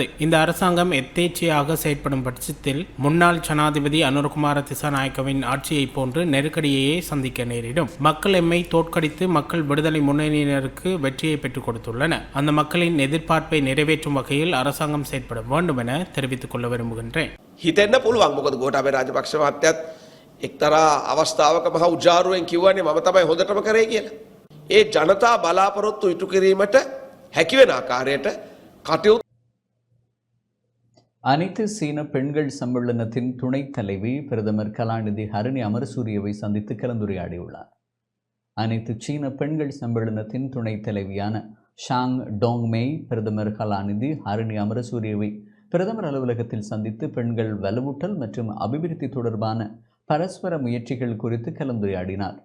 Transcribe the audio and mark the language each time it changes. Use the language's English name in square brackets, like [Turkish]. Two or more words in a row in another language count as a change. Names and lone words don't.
[Tamil] இந்த அரசாங்கம் எத்தேச்சையாக செயற்படும் பட்சத்தில் முன்னாள் ஜனாதிபதி அனுரகுமார திசாநாயக்கவின் ஆட்சியை போன்று நெருக்கடியையே சந்திக்க நேரிடும். மக்கள் எம்மை தோற்கடித்து மக்கள் விடுதலை முன்னணியினருக்கு வெற்றியை பெற்றுக் கொடுத்துள்ளனர். அந்த மக்களின் எதிர்பார்ப்பை நிறைவேற்றும் வகையில் அரசாங்கம் செயற்பட வேண்டும் என தெரிவித்துக் கொள்ள விரும்புகின்றேன். [Sinhala] හිතෙන්න පුළුවන් මොකද ගෝඨාභය රාජපක්ෂ මහත්තයත් එක්තරා අවස්ථාවක මහ උජාරුවෙන් කිව්වනේ මම තමයි හොඳටම කරේ කියලා. ඒ ජනතා බලාපොරොත්තු ඉටු කිරීමට හැකි වෙන ආකාරයට කටයුතු [Tamil] அனைத்து சீன பெண்கள் சம்மேளனத்தின் துணைத் தலைவி பிரதமர் கலாநிதி ஹரிணி அமரசூரியவை சந்தித்து கலந்துரையாடியுள்ளார். அனைத்து சீன பெண்கள் சம்மேளனத்தின் துணைத் தலைவியான ஷாங் டோங்மேய் பிரதமர் கலாநிதி ஹரிணி அமரசூரியவை பிரதமர் அலுவலகத்தில் சந்தித்து பெண்கள் வலுவூட்டல் மற்றும் அபிவிருத்தி தொடர்பான பரஸ்பர முயற்சிகள் குறித்து கலந்துரையாடினார்.